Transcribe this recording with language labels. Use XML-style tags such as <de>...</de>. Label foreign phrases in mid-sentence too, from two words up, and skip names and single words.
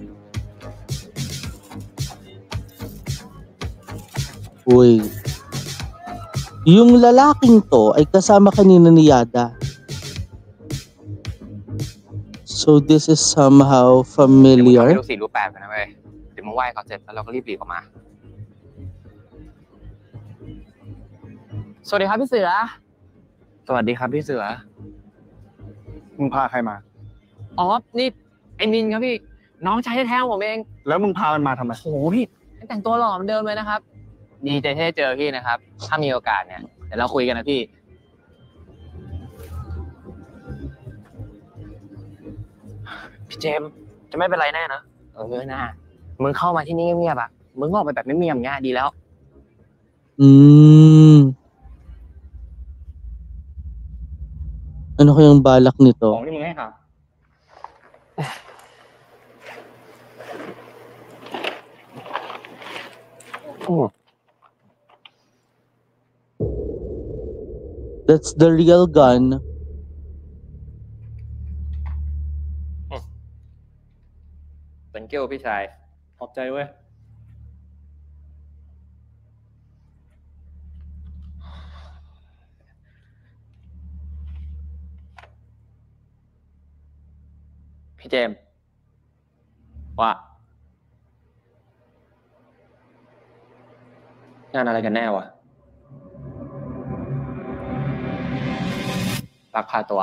<tl>Uy. Yung lalaking to ay kasama kanina ni Yada.</tl> <en>So this is somehow</en> <th>เดี๋ยวมึงทำ</th> <en>familiar.</en> <th>ให้ลูก4รูป8ไปนะเว้ยเดี๋ยวมึงไหว้เขาเสร็จแล้วเราก็รีบหลีกออกมา สวัสดีครับพี่เสือ สวัสดีครับพี่เสือ มึงพาใครมา อ๋อ นี่ไอ้มินครับพี่ น้องชายแท้ๆของผมเอง แล้วมึงพามันมาทำไม โหพี่แต่งตัวหล่อเหมือนเดิมเลยนะครับ ดีใจที่ได้เจอพี่นะครับ ถ้ามีโอกาสเนี่ยเดี๋ยวเราคุยกันนะพี่ พี่เจมส์จะไม่เป็นไรแน่นะน่ามึงเข้ามาที่นี่เงียบๆอ่ะ มึงออกไปแบบไม่มีอย่างเงี้ยดีแล้ว</th> <tl>Ano kayang balak</tl> <th>ขอ</th> <tl>nito?</tl> <th>งที่มึงให้หา</th> <en>That's the real gun. Thank you พี่ชาย</en> <th>ขอบใจเว้ย พี่เจมส์ว่า งานอะไรกันแน่วะลักพาตัว</th>